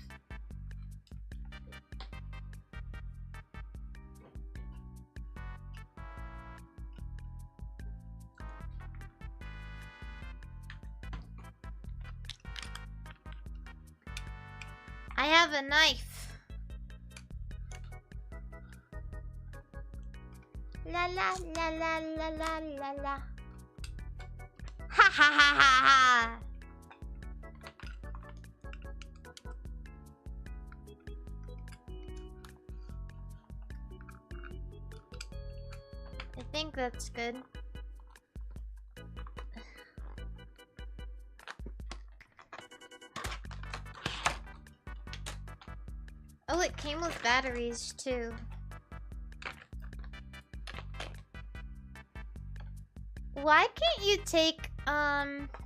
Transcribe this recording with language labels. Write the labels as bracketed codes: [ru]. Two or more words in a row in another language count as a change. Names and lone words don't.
[en] I have a knife. La la la la la la la la. Ha ha ha ha ha. I think that's good. Oh, it came with batteries too. Why can't you take, Huh.